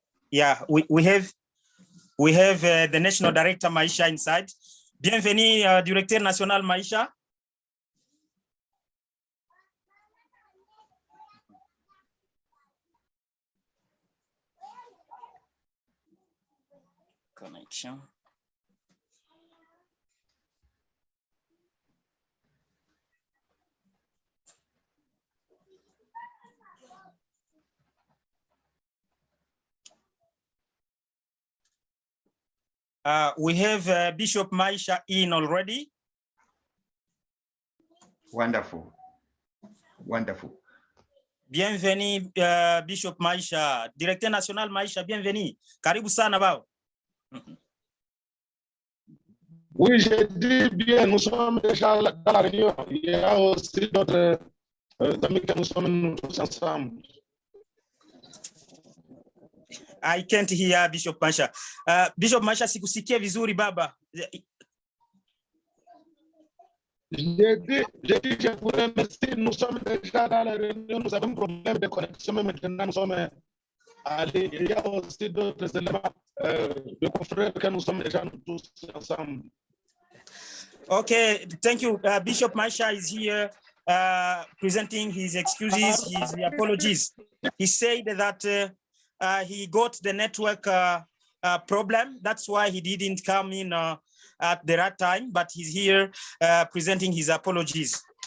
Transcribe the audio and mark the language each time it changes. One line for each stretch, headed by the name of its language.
English: Yeah, we have the National Director Maisha inside.
French: Bienvenue, Directeur National Maisha.
English: Connection. We have Bishop Maisha in already. Wonderful. Wonderful.
French: Bienvenue, Bishop Maisha. Directeur National Maisha, bienvenue.
Swahili: Karibu sana bao.
French: Oui, j'ai dit bien, nous sommes déjà dans la réunion. Il y a aussi d'autres amis que nous sommes tous ensemble.
English: I can't hear Bishop Maisha.
Swahili: Bishop Maisha, sikusikia vizuri baba.
French: J'ai dit, je vous remercie. Nous sommes déjà dans la réunion. Nous avons un problème de connexion, mais maintenant nous sommes allés. Il y a aussi d'autres éléments de confrères que nous sommes déjà tous ensemble.
English: Okay, thank you. Bishop Maisha is here presenting his excuses, his apologies. He said that he got the network problem. That's why he didn't come in at the right time, but he's here presenting his apologies.